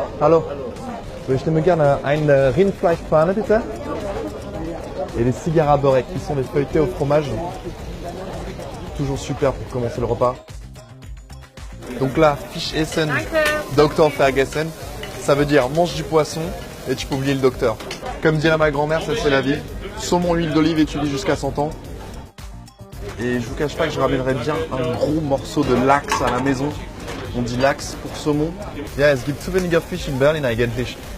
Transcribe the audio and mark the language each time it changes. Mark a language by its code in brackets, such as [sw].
[de] Hallo, ich nehme gerne eine Rindfleischpfanne, bitte. [fr] Et les cigares beurek, qui sont des feuilletés au fromage. Toujours super pour commencer le repas. Donc là, [de] Fisch essen, Doktor vergessen, [fr] ça veut dire mange du poisson et tu peux oublier le docteur. Comme dirait ma grand-mère, ça c'est la vie. Saumon, huile d'olive et tu vis jusqu'à 100 ans. Et je vous cache pas que je ramènerais bien un gros morceau de Lachs à la maison. On dit Lachs pour saumon. [de] Ja, es gibt zu weniger Fisch in Berlin eigentlich.